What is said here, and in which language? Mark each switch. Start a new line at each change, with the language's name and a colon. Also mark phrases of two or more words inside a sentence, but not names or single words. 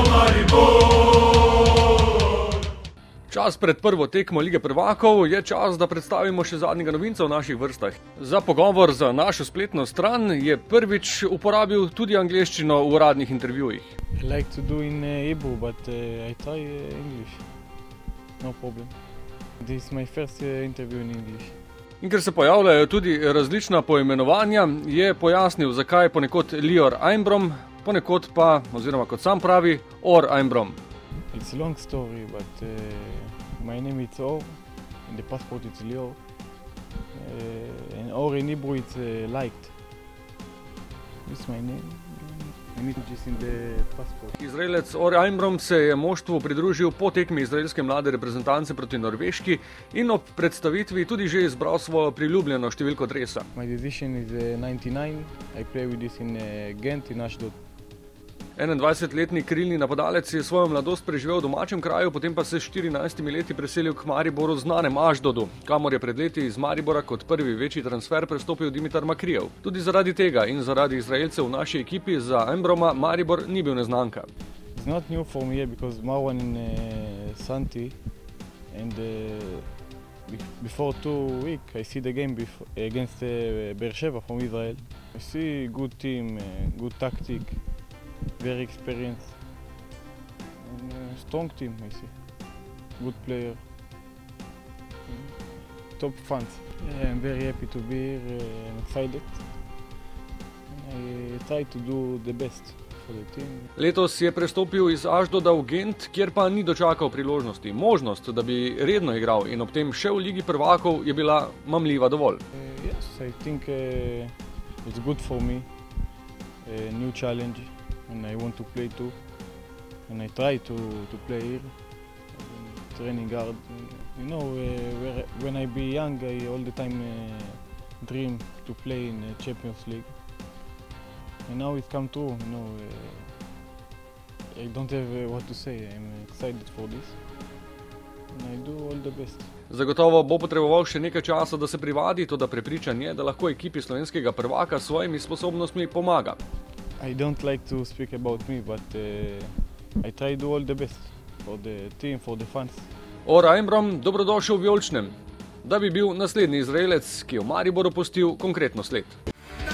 Slovenian: Čas pred prvo tekmo Lige prvakov je čas, da predstavimo še zadnjega novinca v naših vrstah. Za pogovor za našo spletno stran je prvič uporabil tudi angleščino v uradnih intervjujih.
English: I like to do in Hebrew, but I try English. No problem. This is my first interview in English.
Slovenian: In ker se pojavljajo tudi različna poimenovanja, je pojasnil, zakaj ponekod Lior Einbrom, ponekod pa, oziroma kot sam pravi,
English: Or Einbrom. It's a long story, but my name is Or, in the passport it's Lior, and Or in Hebrew it's liked. This is my name, and it's in the passport.
Slovenian: Izraelec Or Einbrom se je moštvu pridružil po tekmi izraelske mlade reprezentance proti Norveški in ob predstavitvi tudi že izbral svojo priljubljeno številko dresa.
English: My decision is 99, I play with this in Gent in Ashdod.
Slovenian: 21-letni krilni napadalec je svojo mladost preživel v domačem kraju, potem pa se s 14 leti preselil k Mariboru znanem Ašdodu, kamor je pred leti iz Maribora kot prvi večji transfer prestopil Dimitar Makrijev. Tudi zaradi tega in zaradi Izraelcev v naši ekipi za Einbroma Maribor ni bil neznanka.
English: It's not new for me because Marwan in Santi and before 2 weeks I see the game against Beersheva from Israel. I see good team, good tactic. Very experienced and strong team, I see. Good player. Top fans. I'm very happy to be here. I'm excited. I try to do the best for the team.
Slovenian: Letos je prestopil iz Ašdoda v Gent, kjer pa ni dočakal priložnosti. Možnost, da bi redno igral in ob tem še v Ligi prvakov, je bila mamljiva dovolj.
English: Yes, I think it's good for me. A new challenge. And I want to play too, and I try to play here, training hard. You know, when I be young, I all the time dream to play in Champions League. And now it come true. You know, I don't have what to say. I'm excited for this, and I do all the best.
Slovenian: Zagotovo bo potreboval še nekaj časa, da se privadi, toda prepričan je, da lahko ekipi slovenskega prvaka s svojimi sposobnostmi pomaga.
English: I don't like to speak about me, but I try to do all the best for the team, for the fans.
Slovenian: Or Einbrom, dobrodošel v Vijoličnem, da bi bil naslednji Izraelec, ki je v Mariboru pustil konkretno sled.